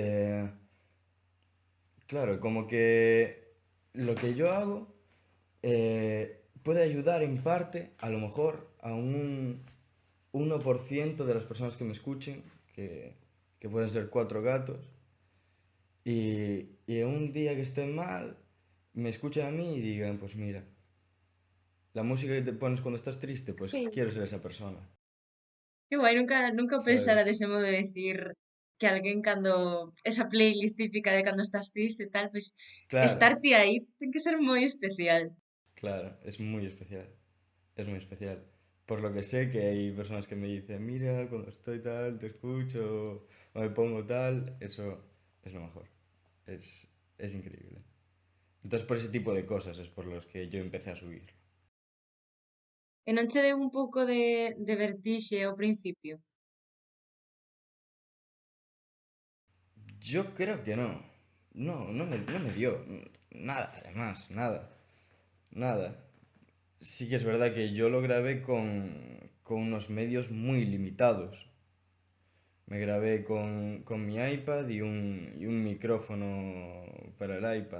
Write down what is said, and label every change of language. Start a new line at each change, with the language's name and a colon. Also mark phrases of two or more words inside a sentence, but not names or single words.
Spanish: Eh, claro, como que lo que yo hago puede ayudar en parte, a lo mejor, a un 1% de las personas que me escuchen, que pueden ser cuatro gatos, y un día que estén mal, me escuchen a mí y digan, pues mira, la música que te pones cuando estás triste, pues sí, quiero ser esa persona,
Galician: Que guai, nunca pensara ¿sabes? dese modo de decir que alguén cando esa playlist típica de cando estás triste e tal, pois estar Claro, ti aí ten que ser moi especial.
Spanish: claro, es muy especial. Por lo que sé que hay personas que me dicen, mira, cuando estoy tal, te escucho, o me pongo tal, eso es lo mejor, es increíble. Entonces por ese tipo de cosas es por los que yo empecé a subir.
Galician: E non che deu un pouco de vertixe ao principio?
Spanish: Yo creo que no. No me dio nada, además, nada, nada. Sí que es verdad que yo lo grabé con unos medios muy limitados. Me grabé con mi iPad y un micrófono para el iPad.